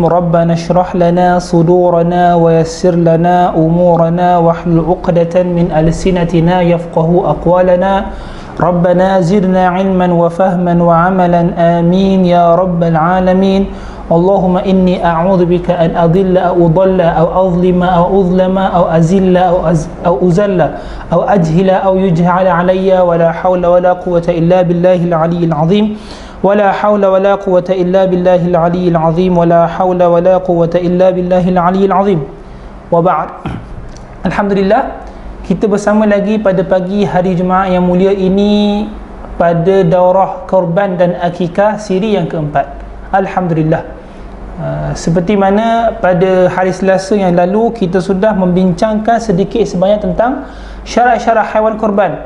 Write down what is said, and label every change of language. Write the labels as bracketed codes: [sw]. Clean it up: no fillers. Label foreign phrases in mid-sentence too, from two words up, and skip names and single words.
[ar] ربنا اشرح لنا صدورنا ويسر لنا أمورنا واحلل عقدة من ألسنتنا يفقهوا أقوالنا. ربنا زدنا علما وفهما وعملا آمين يا رب العالمين. اللهم إني أعوذ بك أن أضل أو أضل أو أظلم أو أظلم أو أزل أو أزل أو أجهل أو يجهل علي ولا حول ولا قوة إلا بالله العلي العظيم ولا حول ولا قوة إلا بالله العلي العظيم ولا حول ولا قوة إلا بالله العلي العظيم. وبعد. Alhamdulillah, [ms] kita bersama lagi pada pagi hari Jumaat yang mulia ini pada daurah korban dan akikah siri yang keempat. Alhamdulillah. Seperti mana pada hari Selasa yang lalu kita sudah membincangkan sedikit sebanyak tentang syarat-syarat haiwan korban.